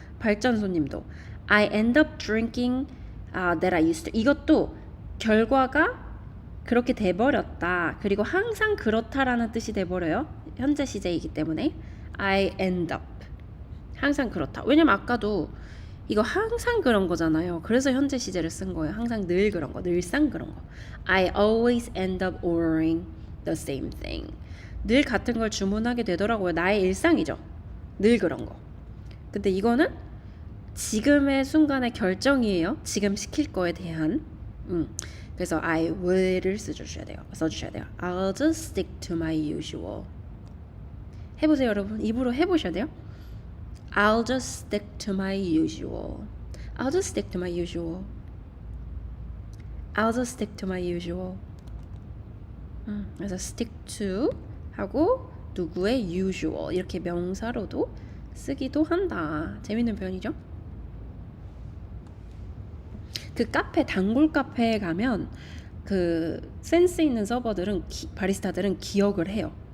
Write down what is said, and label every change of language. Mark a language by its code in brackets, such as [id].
[en] 발전소님도 I end up drinking that I used to. [ko] 이것도 결과가 그렇게 돼버렸다. 그리고 항상 그렇다라는 뜻이 돼버려요. 현재 시제이기 때문에 [en] I end up. [ko] 항상 그렇다. 왜냐면 아까도 이거 항상 그런 거잖아요. 그래서 현재 시제를 쓴 거예요. 항상 늘 그런 거, 늘상 그런 거. [en] I always end up ordering the same thing. [ko] 늘 같은 걸 주문하게 되더라고요. 나의 일상이죠. 늘 그런 거. 근데 이거는 지금의 순간의 결정이에요. 지금 시킬 거에 대한. 그래서 [en] I will [ko] 을 써주셔야 돼요. [en] I'll just stick to my usual. [ko] 해보세요, 여러분. 입으로 해보셔야 돼요. [en] I'll just stick to my usual. I'll just stick to my usual. I'll just stick to my usual. [ko] 그래서 stick to 하고 누구의 usual 이렇게 명사로도 쓰기도 한다. 재밌는 표현이죠? 그 카페, 단골 카페에 가면 그 센스 있는 서버들은 바리스타들은 기억을 해요.